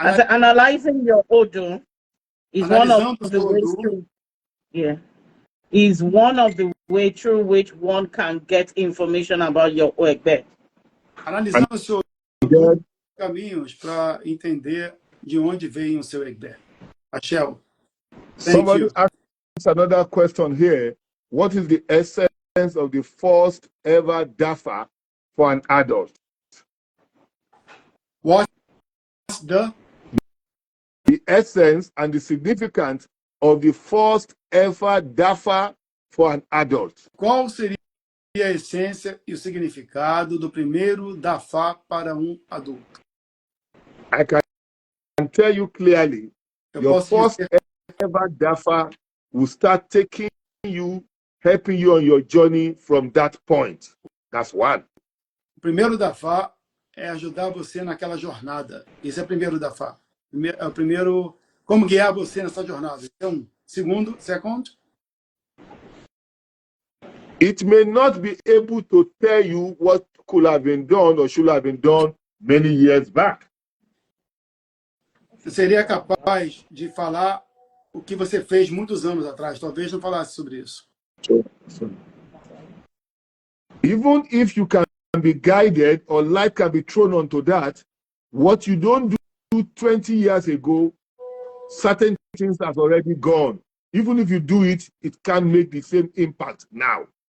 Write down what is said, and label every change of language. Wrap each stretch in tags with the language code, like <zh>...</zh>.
<en>Analyzing your Odu is one of the ways through. Is one of the way through which one can get information about your Egbe.</en> <pt>Analisando o seu caminhos para entender de onde vem o seu Egbe.</pt> <yo>Achel.</yo> <en>Somebody asks another question here. What is the essence of the first ever DAFA for an adult? What's the essence and the significance of the first ever DAFA for an adult?</en> <pt>Qual seria a essência e o significado do primeiro DAFA para adulto?</pt> <en>I can tell you clearly, your first ever DAFA will start taking you, helping you on your journey from that point. That's one.</en> <pt>O primeiro DAFA é ajudar você naquela jornada. Esse é o primeiro DAFA. É o primeiro, como guiar você nessa jornada. Então,</pt> <en>second. It may not be able to tell you what could have been done or should have been done many years back.</en> <pt>Você seria capaz de falar o que você fez muitos anos atrás. Talvez não falasse sobre isso.</pt> <en>Even if you can be guided or light can be thrown onto that, what you don't do 20 years ago, certain things have already gone. Even if you do it, it can't make the same impact now.</en>